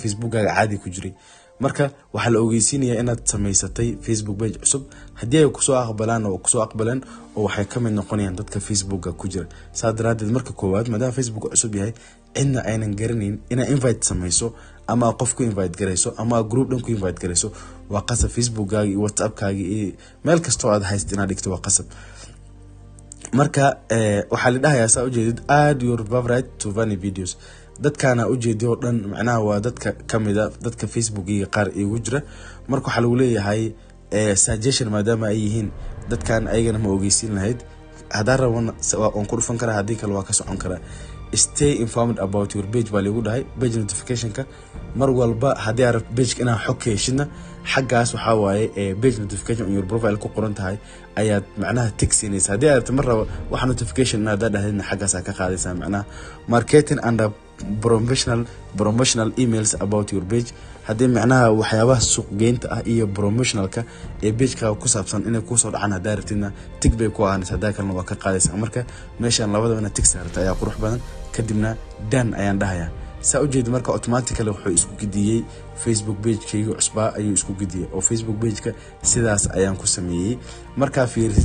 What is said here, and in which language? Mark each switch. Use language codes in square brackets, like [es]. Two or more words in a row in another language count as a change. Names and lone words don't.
[so] Facebook-gaaga caadi ku jiray marka waxa la ogeysiinayaa inaad samaysatay Facebook page cusub hadii ay ku soo aqbalaan oo waxay ka mid noqonayaan dadka Facebook-ga ku jira saadaradeed marka koowaad maadaama Facebook cusub yahay inna aynan garaneyn ina invite samayso ama qof ku invite garayso ama group dhan ku invite garayso waa qasab Facebook-gaaga iyo WhatsApp-kaaga iyo meel kasta oo aad haysto inaad dhigto waa qasab marka waxa la dhahayaa saa u jeedid [en] add your favorite to funny videos [so] dadkana u jeediyo dhan macnaha waa dadka kamida dadka Facebook-iga qaar igu jira marka waxa lagu leeyahay suggestion maadaama ay yihiin dadkan ayagana ma ogeysiin lahayd hadaa rabana on ku dhufan kara hadii kale waa ka socon kara [en] stay informed about your page [so] baa lagu dhahay page notification-ka mar walba hadii aad page-ka inaad xog ka heshidna xaggaas waxa waaye [en] page notification on your profile [so] ku qoran tahay ayaad macnaha tigsinaysa hadii aad mar rabo wax notification inaad dhahdina xaggaas ka qaadaysaa macnaha [en] marketing and promotional emails about your page [so] hadii macnaha waxyaabaha suuq geynta ah iyo promotionalka page-ka ku saabsan inay ku soo dhacaan hadaa rabtidna tig bay ku ahaanaysaa hadaa kalena waa ka qaadaysaa marka meeshan labadaba tig saarta ayaa qurux badan kadibna dan ayaan dhahayaa saa u jeedo marka automatically wuxuu isku gidiyay Facebook page-kayga cusbaa ayuu isku gidiyay oo Facebook page-ka sidaas ayaan ku sameeyay marka fiirisid